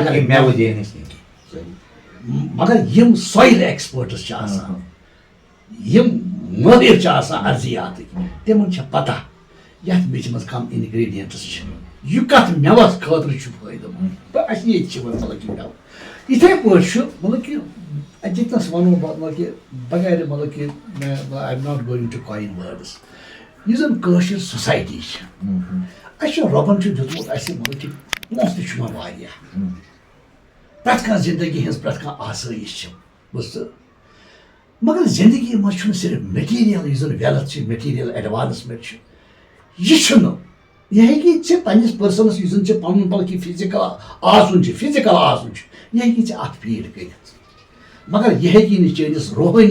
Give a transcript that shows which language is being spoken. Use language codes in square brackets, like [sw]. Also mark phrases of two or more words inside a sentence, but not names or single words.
[ks] مگر یم [en] soil experts [ks] چھِ آسان یم مٲہر چھِ آسان ارضیاتٕکۍ تِمن چھِ پتہ یتھ میٚژِ منٛز کم انگریڈینٹس چھِ یہِ کتھ میوس خٲطرٕ چھُ فٲیدٕ منٛد اسہِ ییٚتہِ چھِ مطلب کہِ میوٕ یِتھے پٲٹھۍ چھُ مطلب کہِ جتنس ونو مطلب کہِ بغیر مطلب کہِ [en] I am not going to coin [ks] وٲڈٕس یُس زن کٲشِر سوسایٹی چھِ اسہِ چھُ رۄبن چھُ دیُتمُت اسہِ مطلب کہِ پونٛسہٕ تہِ چھُ یِوان واریاہ پرٛٮ۪تھ کانٛہہ زندگی ہٕنٛز پرٛٮ۪تھ کانٛہہ آسٲیش چھِ بوٗزتھٕ مگر زندگی منٛز چھُنہٕ صرف میٹیٖریل یُس زن ویلتھ چھِ [en] material advancement [ks] چھِ یہِ چھُنہٕ یہِ ہیٚکہِ ژےٚ پننِس پٔرسنس یُس زن ژےٚ پنُن بلکہِ فزِکل آسُن چھُ یہِ ہیٚکہِ ژےٚ اتھ فیٖڈ کٔرِتھ مگر یہِ ہیٚکی نہٕ چٲنِس روحٲنی